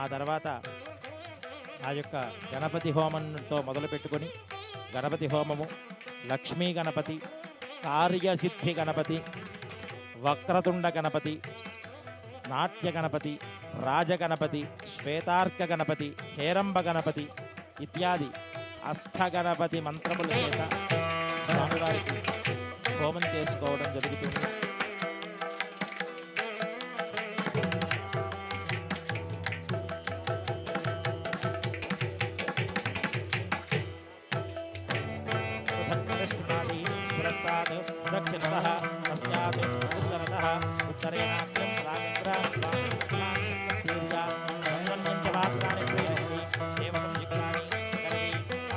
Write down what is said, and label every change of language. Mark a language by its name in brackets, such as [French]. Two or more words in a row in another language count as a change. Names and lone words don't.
[Telugu] తర్వాత ఆ యొక్క గణపతి హోమంతో మొదలుపెట్టుకొని గణపతి హోమము, లక్ష్మీ గణపతి, కార్యసిద్ధి గణపతి, వక్రతుండ గణపతి, నాట్య గణపతి, రాజగణపతి, శ్వేతార్క గణపతి, హేరంబ గణపతి ఇత్యాది అష్టగణపతి మంత్రముల చేత స్వామివారికి హోమం చేసుకోవడం జరుగుతుంది. [Sanskrit] दक्षिणतः पश्चात् उत्तरतः उत्तरेणाग्रं प्राग्रां वामं पात्राणि प्रीणन्ति देव संयुक्तानि